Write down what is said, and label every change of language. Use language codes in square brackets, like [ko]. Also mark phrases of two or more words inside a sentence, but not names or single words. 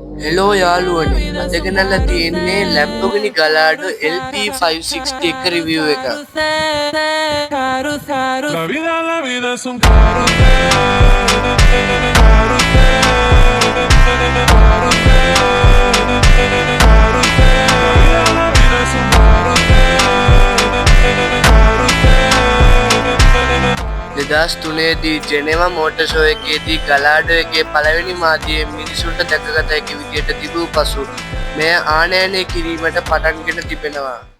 [si] හෙලෝ යාළුවනේ අද ගෙනල්ලා තියෙන්නේ Lamborghini Gallardo LP560 එක රිවිව් එක. [es] La vida es un carrusel, la vida es un [si] දෙදස් තුනේදී ජෙනෙවා මෝටර් ෂෝ එකේදී ගලාඩෝ එකේ පළවෙනි මාධ්‍යයේ මිනිසුන්ට දැකගත හැකි විදියට තිබූ පසු මෙය ආනයනය කිරීමට පටන්ගෙන තිබෙනවා.